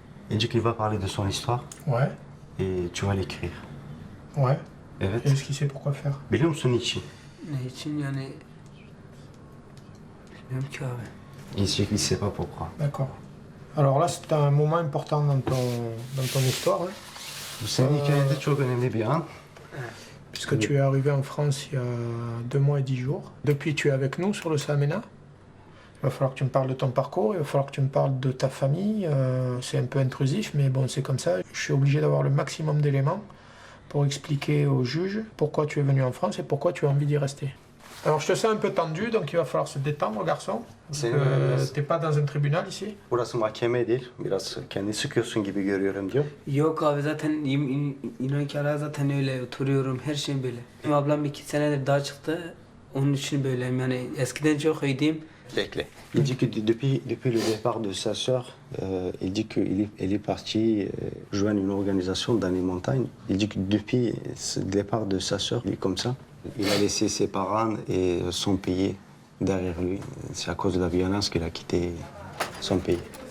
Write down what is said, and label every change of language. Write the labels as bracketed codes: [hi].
[fr] Il dit qu'il va parler de son histoire Ouais, et tu vas l'écrire. ouais. [tr] Evet. [fr] Et est-ce qu'il sait pourquoi faire? [tr] Biliyor musun niçin? Ne için yani bilmiyorum ki abi. [fr] Il ne sait pas pourquoi. D'accord. Alors là, c'est un moment important dans ton histoire, hein, [tr] Bu senin hikayende çok önemli bir an. [fr] puisque tu es arrivé en France il y a 2 mois et 10 jours. Depuis, tu es avec nous sur le Samena. Il va falloir que tu me parles de ton parcours, il va falloir que tu me parles de ta famille. C'est un peu intrusif, mais bon, c'est comme ça. Je suis obligé d'avoir le maximum d'éléments pour expliquer au juge pourquoi tu es venu en France et pourquoi tu as envie d'y rester. Alors, je te sens un peu tendu, donc il va falloir se détendre, garçon. C'est T'es pas dans un tribunal ici. [tr] Burası mahkeme değil. Biraz kendini sıkıyorsun gibi görüyorum diyor. Yok abi zaten inan ki hala zaten öyle oturuyorum her şeyim böyle. Benim ablam 2 senedir daha çıktı. Onun için böyleyim yani eskiden çok iyiydim. Bekle. [fr] Il dit que depuis le départ de sa sœur, il dit qu'elle est partie joindre une organisation dans les montagnes. Il dit que depuis le départ de sa sœur, il est comme ça. Il a laissé ses parents et son pays derrière lui. C'est à cause de la violence qu'il a quitté son pays.